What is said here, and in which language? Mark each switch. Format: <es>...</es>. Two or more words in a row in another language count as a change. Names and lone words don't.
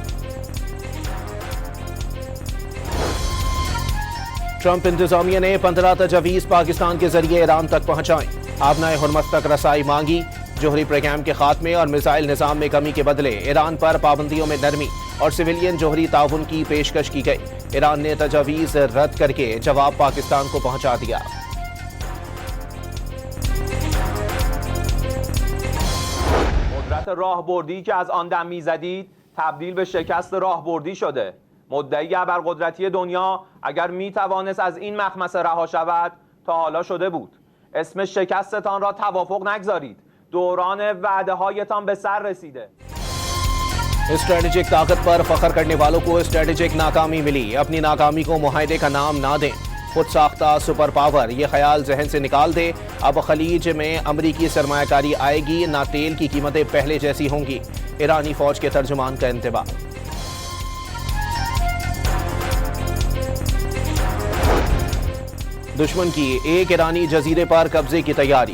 <ur>ٹرمپ انتظامیہ نے 15 تجاویز پاکستان کے ذریعے ایران تک پہنچائی. آبنائے ہرمز تک رسائی مانگی۔ جوہری پروگرام کے خاتمے اور میزائل نظام میں کمی کے بدلے ایران پر پابندیوں میں نرمی اور سویلین جوہری تعاون کی پیشکش کی گئی. ایران نے تجاویز رد کرکے جواب پاکستان کو پہنچا دیا.</ur> <fa>قدرت راهبردی که از آن دم می‌زدید تبدیل به شکست راهبردی شده. مدعی ابرقدرتی دنیا اگر میتوانست از این مخمصه رها شود تا حالا شده بود. اسم شکستتان را توافق نگذارید. دوران وعده هایتان به سر رسیده.</fa> <ur>اسٹریٹیجک طاقت پر فخر کرنے والوں کو اسٹریٹیجک ناکامی ملی. اپنی ناکامی کو معاہدے کا نام نہ دیں۔ خود ساختہ سپر پاور یہ خیال ذہن سے نکال دے. اب خلیج میں امریکی سرمایہ کاری آئے گی، نہ تیل کی قیمتیں پہلے جیسی ہوں گی. ایرانی فوج کے ترجمان کا انتباہ۔ دشمن کی ایک ایرانی جزیرے پر قبضے کی تیاری.</ur>